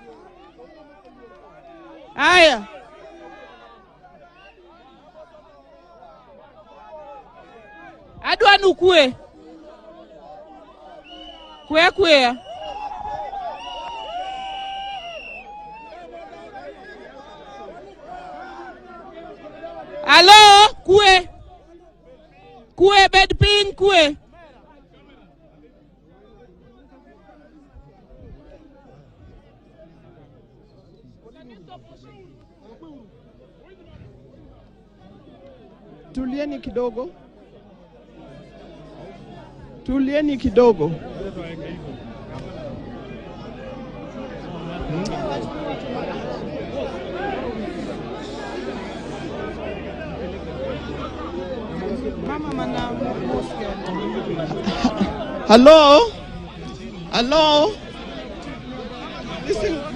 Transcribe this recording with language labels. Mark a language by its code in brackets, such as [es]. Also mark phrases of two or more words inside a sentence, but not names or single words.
[luo] aya adwa nukwe kwe alo kwe bed piny kwe [sw] tulieni kidogo. Tulieni kidogo. [en] Hello? Hello? Listen.